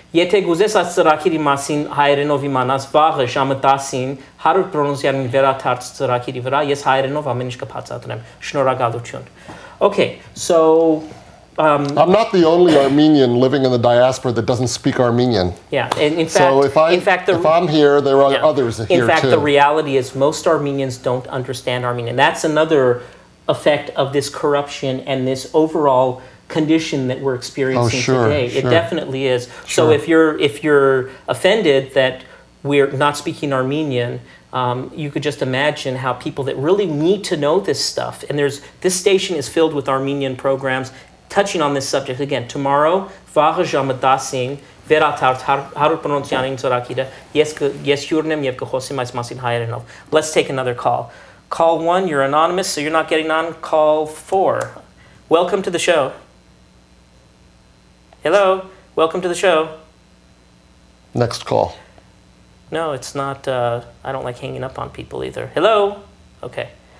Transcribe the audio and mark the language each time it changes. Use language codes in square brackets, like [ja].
[hy] Եթե գուզես այս ծրագիրի մասին հայերենով իմանաս վաղը ժամը 10-ին 100 բրոնզյանին վերաթարց ծրագիրի վրա, ես հայերենով ամեն ինչ կբացատրեմ։ Շնորհակալություն. [en] Okay, so I'm not the only Armenian living in the diaspora that doesn't speak Armenian. Yeah, and in fact, so if I'm here, there are others here too. In fact, the reality is most Armenians don't understand Armenian. That's another effect of this corruption and this overall condition that we're experiencing today. It definitely is. So if you're offended that we're not speaking Armenian, you could just imagine how people that really need to know this stuff, and this station is filled with Armenian programs touching on this subject. Again, tomorrow, [hy] վաղը ժամը 10-ին վերաթարց 100 բրոնզյանին ծրագիրը ես հյուրն եմ եւ կխոսեմ այս մասին հայերենով. [en] Let's take another call. Call 1, you're anonymous, so you're not getting on. Call 4. Welcome to the show. Hello, welcome to the show. Next call. No, it's not. I don't like hanging up on people either. Hello? Okay.